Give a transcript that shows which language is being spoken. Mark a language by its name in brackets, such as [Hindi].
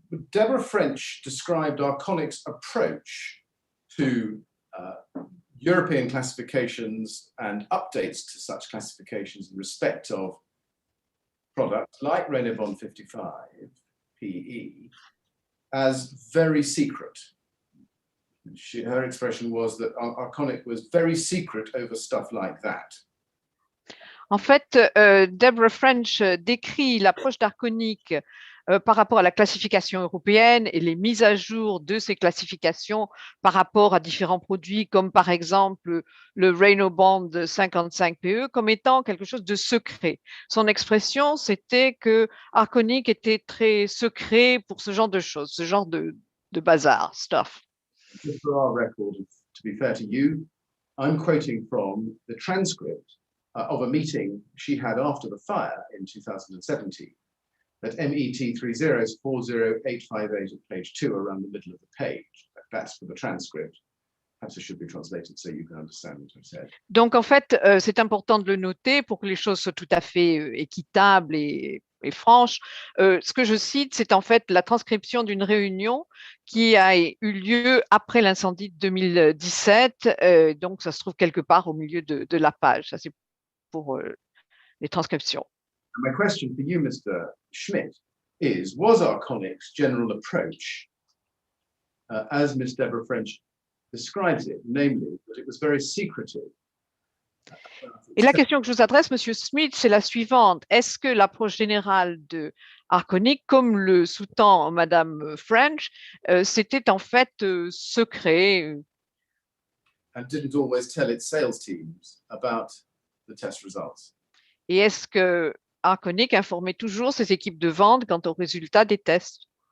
[English] Deborah French described Arconic's approach to European classifications and updates to such classifications in respect of products like Renault Bond 55 PE as very secret. Her expression was that Arconic was very secret over stuff like that. [French] En fait, Deborah French décrit l'approche d'Arconic par rapport à la classification européenne et les mises à jour de ces classifications par rapport à différents produits, comme par exemple le Renault Bond 55 PE, comme étant quelque chose de secret. Son expression, c'était que Arconic était très secret pour ce genre de choses, ce genre de bazar, stuff. [English] Just for our record, to be fair to you, I'm quoting from the transcript of a meeting she had after the fire in 2017 at MET 30 40858 at page 2 around the middle of the page. That's for the transcript. Perhaps it should be translated so you can understand what I've said. [French] Donc, en fait, c'est important de le noter pour que les choses soient tout à fait équitables et franches. Ce que je cite, c'est en fait la transcription d'une réunion qui a eu lieu après l'incendie de 2017. Donc, ça se trouve quelque part au milieu de la page. Ça, c'est pour les transcriptions. [English] My question for you, Mr. Schmidt, was Arconic's general approach, as Ms. Deborah French describes it, namely that it was very secretive? [French] Et la question que je vous adresse, Monsieur Smith, c'est la suivante. Est-ce que l'approche générale de Arconic, comme le sous-tend Madame French, c'était en fait secret? [English] And didn't always tell its sales teams about the test results? [French] Et est-ce que Arconic informait toujours ses équipes de vente quant aux résultats des tests?